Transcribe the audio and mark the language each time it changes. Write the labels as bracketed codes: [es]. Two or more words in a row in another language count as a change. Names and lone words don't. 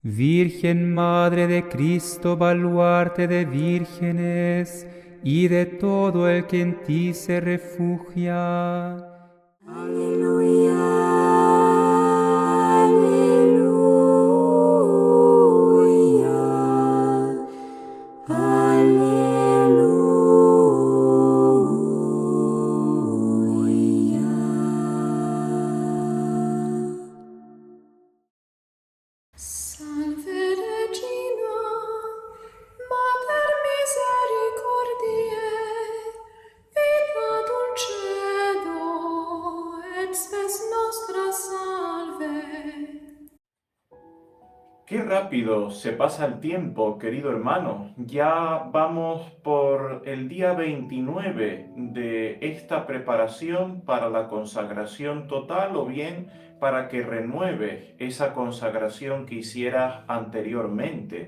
[es] Virgen Madre de Cristo, baluarte de vírgenes y de todo el que en ti se refugia. Aleluya, aleluya, aleluya. [la] Salve Regina, Mater misericordiae, vita dulcedo, et spes nostra salve. [es] Qué rápido se pasa el tiempo, querido hermano. Ya vamos por el día 29 de esta preparación para la consagración total o bien para que renueves esa consagración que hicieras anteriormente.